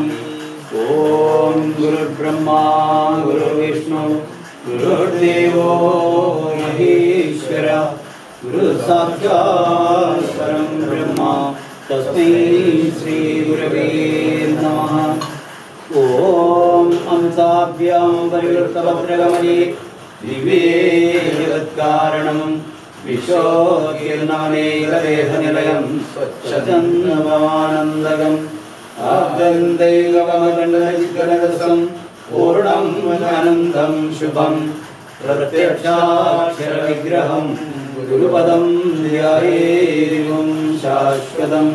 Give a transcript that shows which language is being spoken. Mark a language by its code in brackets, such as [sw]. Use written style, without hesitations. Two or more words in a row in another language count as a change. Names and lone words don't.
[sa] ॐ गुरुर्ब्रह्मा गुरुर्विष्णु गुरुर्देवो महेश्वरः गुरु साक्षात् परं ब्रह्म तस्मै श्री गुरवे नमः। ഓം ഹംസാഭ്യാം പരിവൃത്തഭദ്രകമലി ദിവ്യേ ജഗത്കാരണം വിശ്വോകീർണമനേകദേഹനിലയം സ്വച്ഛചന്ദ്രമാനന്ദകം ആദ്യന്തൈകമകണ്ഡം പൂർണം അനന്തം ശുഭം പ്രത്യക്ഷാക്ഷരവിഗ്രഹം ഗുരുപദം ധ്യായേരിവും ശാശ്വതം.